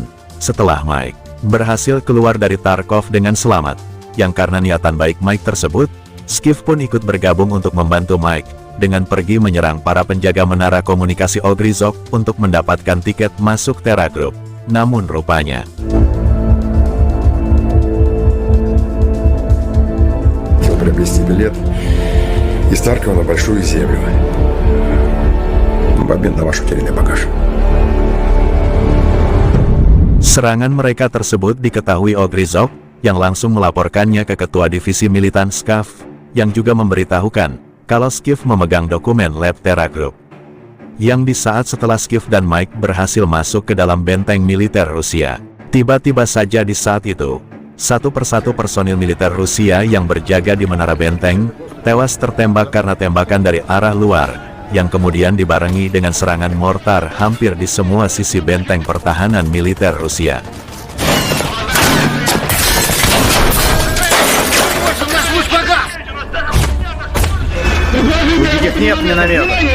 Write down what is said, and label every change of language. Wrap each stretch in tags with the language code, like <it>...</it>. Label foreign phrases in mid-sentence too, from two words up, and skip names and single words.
<id>Setelah Mike berhasil keluar dari Tarkov dengan selamat, yang karena niatan baik Mike tersebut, Skiff pun ikut bergabung untuk membantu Mike, dengan pergi menyerang para penjaga menara komunikasi Ogrizok untuk mendapatkan tiket masuk Terra Group. Namun rupanya,</id> <ru>приобрести билет из Таркова на Большую Землю в обмен на ваш утерянный багаж.</ru> <id>serangan mereka tersebut diketahui Ogrizok, yang langsung melaporkannya ke ketua divisi militan SCAF, yang juga memberitahukan kalau Skiff memegang dokumen lab Terra Group. Yang di saat setelah Skiff dan Mike berhasil masuk ke dalam benteng militer Rusia, tiba-tiba saja di saat itu, satu persatu personil militer Rusia yang berjaga di menara benteng, tewas tertembak karena tembakan dari arah luar, yang kemudian dibarengi dengan serangan mortar hampir di semua sisi benteng pertahanan militer Rusia.</id> <ru>Нет, мне наверх.</ru>